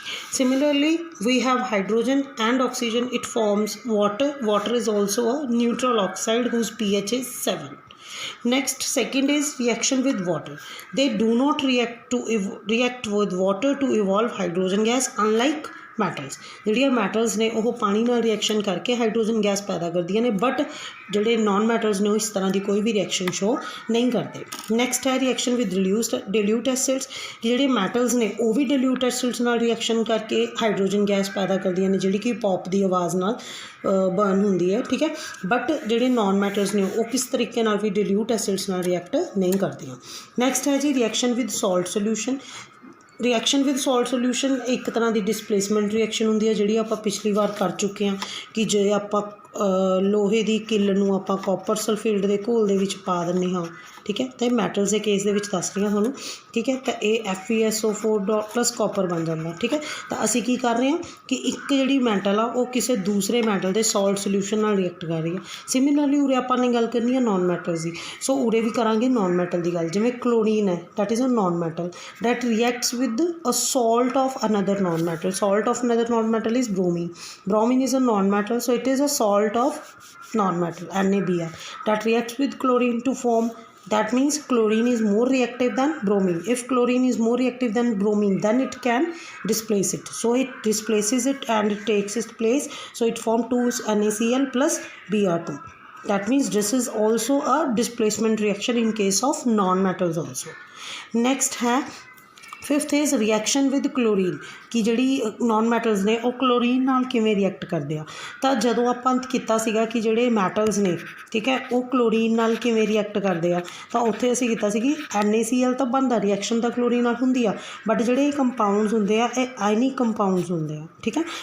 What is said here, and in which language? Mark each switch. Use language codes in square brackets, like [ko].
[en] Similarly, we have hydrogen and oxygen, it forms water. Water is also a neutral oxide whose pH is 7. Next, second is reaction with water. They do not react with water to evolve hydrogen gas, unlike metals. [pa] ਜਿਹੜੀਆਂ metals ਨੇ ਉਹ ਪਾਣੀ ਨਾਲ reaction ਕਰਕੇ hydrogen gas ਪੈਦਾ ਕਰਦੀਆਂ ਨੇ, but ਜਿਹੜੇ ਨੋਨ ਮੈਟਲਸ ਨੇ ਉਹ ਇਸ ਤਰ੍ਹਾਂ ਦੀ ਕੋਈ ਵੀ ਰਿਐਕਸ਼ਨ ਸ਼ੋ ਨਹੀਂ ਕਰਦੇ। ਨੈਕਸਟ ਹੈ ਰਿਐਕਸ਼ਨ ਵਿਦ ਡਿਲਿਊਟ ਐਸਿਡਸ। ਜਿਹੜੇ ਮੈਟਲਸ ਨੇ ਉਹ ਵੀ ਡਿਲਿਊਟ ਐਸਿਡਸ ਨਾਲ ਰਿਐਕਸ਼ਨ ਕਰਕੇ ਹਾਈਡਰੋਜਨ ਗੈਸ ਪੈਦਾ ਕਰਦੀਆਂ ਨੇ, ਜਿਹੜੀ ਕਿ ਪੌਪ ਦੀ ਆਵਾਜ਼ ਨਾਲ ਬਰਨ ਹੁੰਦੀ ਹੈ, ਠੀਕ ਹੈ। ਬਟ ਜਿਹੜੇ ਨੋਨ ਮੈਟਲਸ ਨੇ ਉਹ ਕਿਸ ਤਰੀਕੇ ਨਾਲ ਵੀ ਡਿਲਿਊਟ ਐਸਿਡਸ ਨਾਲ ਰਿਐਕਟ ਨਹੀਂ ਕਰਦੀਆਂ। ਨੈਕਸਟ ਹੈ ਜੀ reaction with salt solution. Reaction with salt solution ਇੱਕ ਤਰ੍ਹਾਂ ਦੀ ਡਿਸਪਲੇਸਮੈਂਟ ਰਿਐਕਸ਼ਨ ਹੁੰਦੀ ਹੈ, ਜਿਹੜੀ ਆਪਾਂ ਪਿਛਲੀ ਵਾਰ ਕਰ ਚੁੱਕੇ ਹਾਂ ਕਿ ਜੇ ਆਪਾਂ ਲੋਹੇ ਦੀ ਕਿੱਲ ਨੂੰ ਆਪਾਂ ਕਾਪਰ ਸਲਫੇਟ ਦੇ ਘੋਲ ਦੇ ਵਿੱਚ ਪਾ ਦਿੰਦੇ ਹਾਂ, ਠੀਕ ਹੈ। ਅਤੇ ਮੈਟਲਸ ਦੇ ਕੇਸ ਦੇ ਵਿੱਚ ਦੱਸ ਰਹੀ ਹਾਂ ਤੁਹਾਨੂੰ, ਠੀਕ ਹੈ। ਤਾਂ ਇਹ FeSO4 ਪਲੱਸ ਕਾਪਰ ਬਣ ਜਾਂਦਾ, ਠੀਕ ਹੈ। ਤਾਂ ਅਸੀਂ ਕੀ ਕਰ ਰਹੇ ਹਾਂ ਕਿ ਇੱਕ ਜਿਹੜੀ ਮੈਟਲ ਆ ਉਹ ਕਿਸੇ ਦੂਸਰੇ ਮੈਟਲ ਦੇ ਸੋਲਟ ਸੋਲਿਊਸ਼ਨ ਨਾਲ ਰਿਐਕਟ ਕਰ ਰਹੀ ਹੈ। ਸਿਮਿਲਰਲੀ ਉਰੇ ਆਪਾਂ ਨੇ ਗੱਲ ਕਰਨੀ ਹੈ ਨੋਨ ਮੈਟਲਸ ਦੀ, ਸੋ ਉਰੇ ਵੀ ਕਰਾਂਗੇ ਨੋਨ ਮੈਟਲ ਦੀ ਗੱਲ। [en] ਜਿਵੇਂ ਕਲੋਰੀਨ ਹੈ, that is a non metal that reacts with a salt of another non-metal. Salt of another non-metal is bromine. Bromine is a non-metal, so it is a salt of non-metal, NaBr, that reacts with chlorine to form. That means chlorine is more reactive than bromine. If chlorine is more reactive than bromine, then it can displace it. So it displaces it and it takes its place. So it forms 2 NaCl plus Br2. That means this is also a displacement reaction in case of non-metals also. [pa] Next है [en] fifth is reaction with chlorine, [pa] ਕਿ ਜਿਹੜੀ non metals ਨੇ ਉਹ chlorine ਨਾਲ ਕਿਵੇਂ react ਕਰਦੇ ਆ। ਤਾਂ ਜਦੋਂ ਆਪਾਂ ਕੀਤਾ ਸੀਗਾ ਕਿ ਜਿਹੜੇ ਮੈਟਲਸ ਨੇ, ਠੀਕ ਹੈ, ਉਹ ਕਲੋਰੀਨ ਨਾਲ ਕਿਵੇਂ ਰਿਐਕਟ ਕਰਦੇ ਆ, ਤਾਂ ਉੱਥੇ ਅਸੀਂ ਕੀਤਾ ਸੀ ਕਿ NaCl ਤਾਂ ਬਣਦਾ, ਰਿਐਕਸ਼ਨ ਤਾਂ ਕਲੋਰੀਨ ਨਾਲ ਹੁੰਦੀ ਆ, ਬਟ ਜਿਹੜੇ ਇਹ ਕੰਪਾਊਂਡਸ ਹੁੰਦੇ ਆ ਇਹ ਆਇਨਿਕ ਕੰਪਾਊਂਡਸ ਹੁੰਦੇ ਆ, ਠੀਕ ਹੈ।